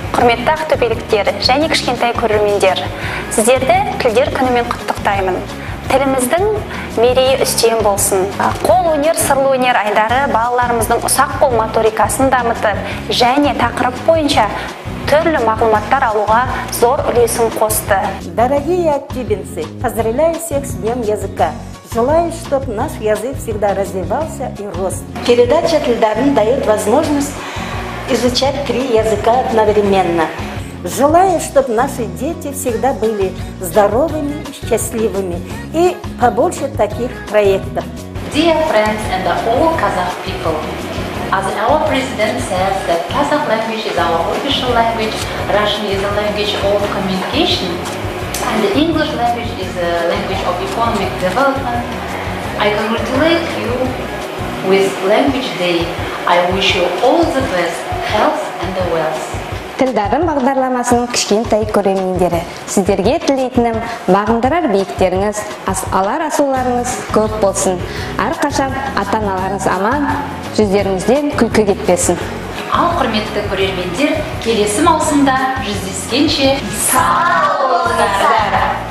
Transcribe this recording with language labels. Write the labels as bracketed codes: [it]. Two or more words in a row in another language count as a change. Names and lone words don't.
[kk] Құрметті ақтөбеліктер және кішкентай көрермендер, сіздерді тілдер күнімен құттықтаймын. Тіліміздің мерейі үстем болсын. Қол өнер, сырлы өнер айдары балаларымыздың ұсақ қол моторикасын дамытып, және тақырып бойынша түрлі мағлұматтар алуға зор үлесін қосты. [ru] Дорогие активинцы, поздравляю всех с Днем языка. Желаю, чтобы наш язык всегда развивался и рос. Передача Тильдарин дает возможность изучать 3 языка одновременно. Желаю, чтобы наши дети всегда были здоровыми и счастливыми. И побольше таких проектов. [en] Dear friends and all Kazakh people, as our president says that Kazakh language is our official language, Russian is a language of communication, and the English language is a language of economic development. I congratulate you with Language Day. I wish you all the best, health and wealth. [kk] Тілдарын бағдарламасының кішкентай көрермендері, сіздерге тілейтінім бағындырар биіктеріңіз, алар асуларыңыз көп болсын. Әрқашан ата-аналарыңыз аман, жүздеріңізден күлкі кетпесін. Ал құрметті көрермендер, келесі маусымда жүздескенше сау болыңыздар.